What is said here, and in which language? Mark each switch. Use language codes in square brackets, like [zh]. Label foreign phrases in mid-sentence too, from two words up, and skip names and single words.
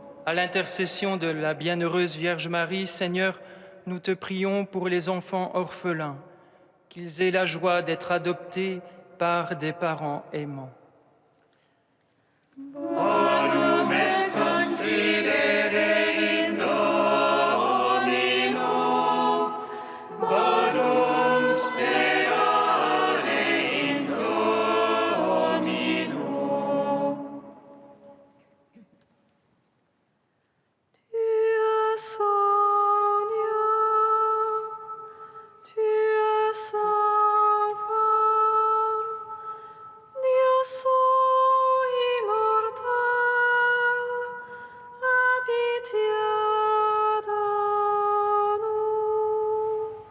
[fr] À l'intercession de la bienheureuse Vierge Marie, Seigneur, nous te prions pour les enfants orphelins, qu'ils aient la joie d'être adoptés par des parents aimants. [la] Bonum est confidere in Domino, bonum serare in Domino. [fr] Tu es Seigneur, tu es saint fort, Dieu saint immortel, aie pitié de nous.